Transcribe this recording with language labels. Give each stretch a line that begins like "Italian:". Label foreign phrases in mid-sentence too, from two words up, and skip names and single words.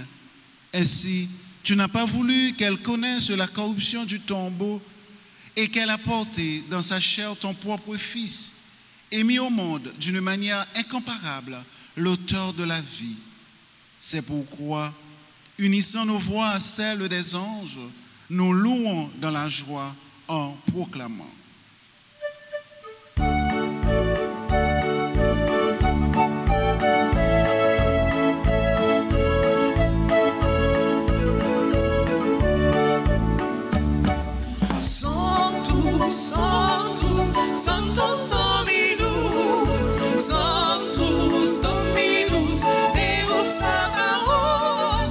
French: Ainsi, tu n'as pas voulu qu'elle connaisse la corruption du tombeau et qu'elle a porté dans sa chair ton propre Fils et mis au monde d'une manière incomparable l'auteur de la vie. C'est pourquoi, unissant nos voix à celles des anges, nous louons dans la joie en proclamant.
Latin: Sanctus, Sanctus, Sanctus Dominus, Sanctus Dominus, Deus Sabaoth.